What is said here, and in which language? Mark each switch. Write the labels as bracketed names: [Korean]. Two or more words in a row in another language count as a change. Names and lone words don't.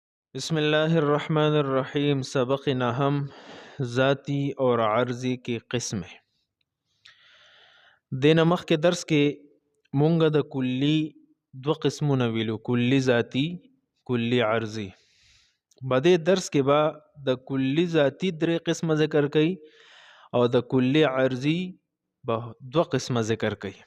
[Arabic] بسم الله الرحمن الرحیم. [Urdu] سبق نهم ذاتی اور عرضی کی قسمه. [Pashto] دین مخکې درس کې مونږ د کلی دو قسمونه ویلو، کلی ذاتی، کلی عرضی. بده درس کې با د کلی ذاتی درې قسمه ذکر کړي او د کلی عرضی به دو قسمه ذکر کړي.